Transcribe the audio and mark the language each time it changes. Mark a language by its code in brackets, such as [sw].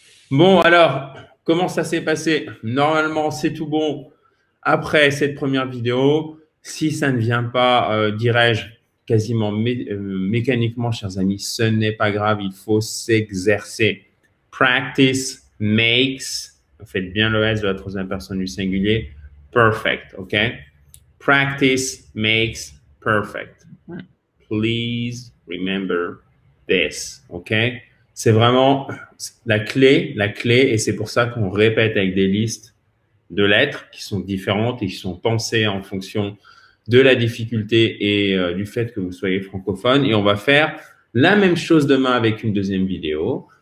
[fr] Bon, alors, comment ça s'est passé? Normalement, c'est tout bon après cette première vidéo. Si ça ne vient pas, dirais-je, quasiment mécaniquement, chers amis, ce n'est pas grave, il faut s'exercer. [en] Practice makes, [fr] faites bien le S de la troisième personne du singulier, [en] perfect, [fr] OK? [en] Practice makes perfect. Please remember this, OK? [fr] C'est vraiment la clé, et c'est pour ça qu'on répète avec des listes de lettres qui sont différentes et qui sont pensées en fonction de la difficulté et du fait que vous soyez francophone. Et on va faire la même chose demain avec une deuxième vidéo.